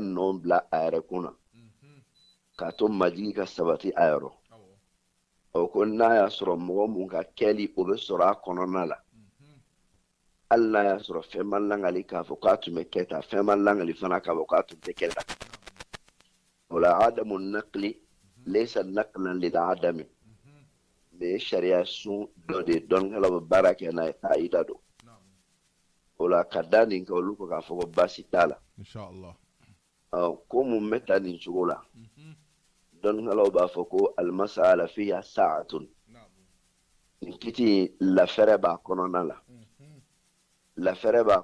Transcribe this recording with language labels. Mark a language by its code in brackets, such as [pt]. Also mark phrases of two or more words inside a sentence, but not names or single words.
[bm] nɔ bila a yɛrɛ kun na k'a to majigi ka sabati a yɔrɔ o ko n'a y'a sɔrɔ mɔgɔ mun ka kɛli o bɛ sɔrɔ a kɔnɔna la hali n'a y'a sɔrɔ fɛn ma langali k'a fɔ k'a tun bɛ kɛ tan fɛn ma langali fana k'a fɔ k'a tun tɛ kɛ tan o la [ar] عدم النقل ليس نقلا للعدم [bm] nin ye sariya sun dɔ de ye dɔnnikɛlaw bɛ baara kɛ n'a ye kaida don o la ka da nin kan olu ko k'a fɔ ko baasi t'a la ko mun bɛ taa nin cogo la dɔnnikɛlaw b'a fɔ ko [ar] المسألة فيها سعة [bm] nin kiti lafɛrɛ b'a kɔnɔna la lafɛrɛ b'a